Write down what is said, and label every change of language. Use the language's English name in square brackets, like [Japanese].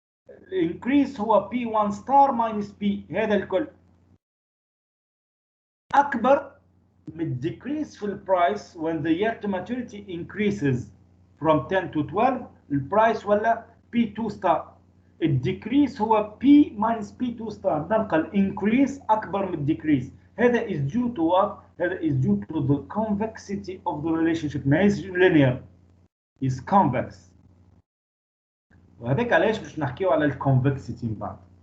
[Arabic] الانكريس هو [English] P1 star minus P. [Arabic] هذا الكل أكبر من [English] decrease [Arabic] في البرايس [English] when the yield to maturity increases from 10 to 12 البرايس ولا P2 star. [Arabic] الديكريس هو P minus P2 star. نلقى الانكريس أكبر من الديكريس. هذا [English] is due to what? هذا is due to the convexity of the relationship. [Arabic] ما [English] is linear, is convex. [Arabic] وهذاك علاش باش نحكيو على الكونفكسيتي من بعد.